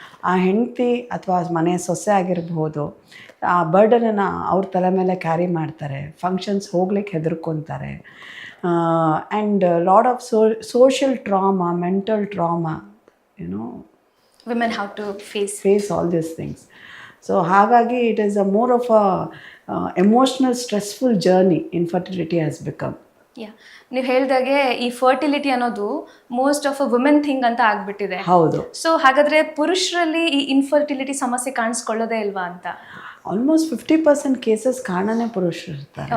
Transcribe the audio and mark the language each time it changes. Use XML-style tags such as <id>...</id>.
<kn>ಆ ಹೆಂಡತಿ ಅಥವಾ ಮನೆ ಸೊಸೆ ಆಗಿರ್ಬೋದು, ಆ ಬರ್ಡನನ್ನು ಅವ್ರ ತಲೆ ಮೇಲೆ ಕ್ಯಾರಿ ಮಾಡ್ತಾರೆ. ಫಂಕ್ಷನ್ಸ್ ಹೋಗ್ಲಿಕ್ಕೆ ಹೆದರ್ಕೊತಾರೆ.</kn> <en>And lot of social trauma, mental trauma, you know women have to face all these things. So</en> <kn>ಹಾಗಾಗಿ</kn> <en>it is a more of a emotional stressful journey infertility has become.</en> <kn>ನೀವು ಹೇಳ್ದಾಗೆ ಈ ಫರ್ಟಿಲಿಟಿ ಅನ್ನೋದು</kn> <en>most of a women thing</en> <kn>ಅಂತ ಆಗ್ಬಿಟ್ಟಿದೆ. ಹೌದು. So ಹಾಗಾದ್ರೆ ಪುರುಷರಲ್ಲಿ ಈ ಇನ್ಫರ್ಟಿಲಿಟಿ ಸಮಸ್ಯೆ ಕಾಣಿಸ್ಕೊಳ್ಳೋದೇ ಇಲ್ವಾ ಅಂತ?</kn> <en>almost 50% cases</en> <kn>ಕಾರಣನೇ ಪುರುಷರು ಇರ್ತಾರೆ.</kn>